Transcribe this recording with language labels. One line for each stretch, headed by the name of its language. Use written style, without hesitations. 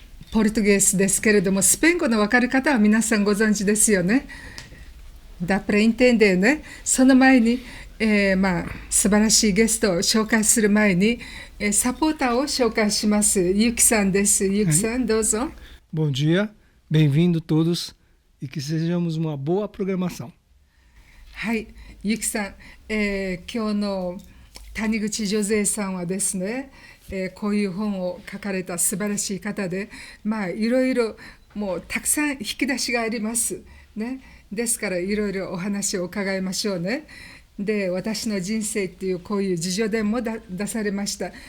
Japanese: ポルトゲースですけれども、スペイン語の分かる方は皆さんご存知ですよね。ダプレインテンデーね。その前に素晴らしいゲストを紹介する前に、サポーターを紹介します。ゆきさんです。ゆきさん、どうぞ。
Portuguese: Bom dia, bem-vindo todos e que sejamos uma boa programação.
Japanese: はい、ゆきさん、今日の谷口ジョゼさんはですね、こういう本を書かれた素晴らしい方で、いろいろもうたくさん引き出しがありますね。ですからいろいろお話を伺いましょうね。で、私の人生っていうこういう自叙伝も出されました。